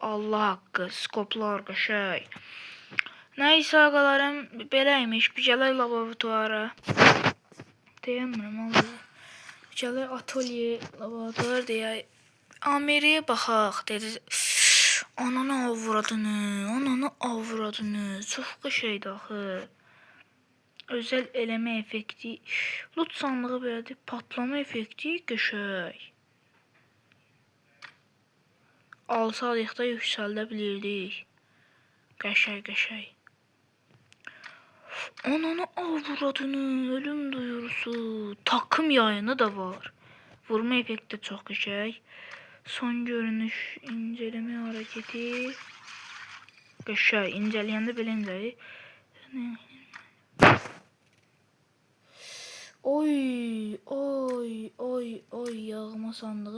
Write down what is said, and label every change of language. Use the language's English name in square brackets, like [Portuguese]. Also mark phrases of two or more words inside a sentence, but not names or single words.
[Azerbaijani] Allah haqqı, skoplar qəşəng. Nəysə ağalarım, beləymiş. Bir gələk laboratuvara. Deyəmirəm Allah. Bir gələk atölye, laboratuvar deyək. Ameriyə baxaq dedi. Ananı avradını. Çox qəşəngdir axı. [Turkish] Özel eleme efekti. Loot sandığı belədir. Patlama efekti qəşəng. [Azerbaijani] alsayıq da yüksəldə bilirdik. Qəşəng. [Turkish] Ananı avradını, ölüm duyurusu. Takım yayını da var. Vurma efekti [Azerbaijani] çox qəşəng. [Turkish] Son görünüş, inceleme hareketi. [Azerbaijani] Qəşəng, inceləyəndə belə incəlir. [Turkish] Oy, yağma sandığı.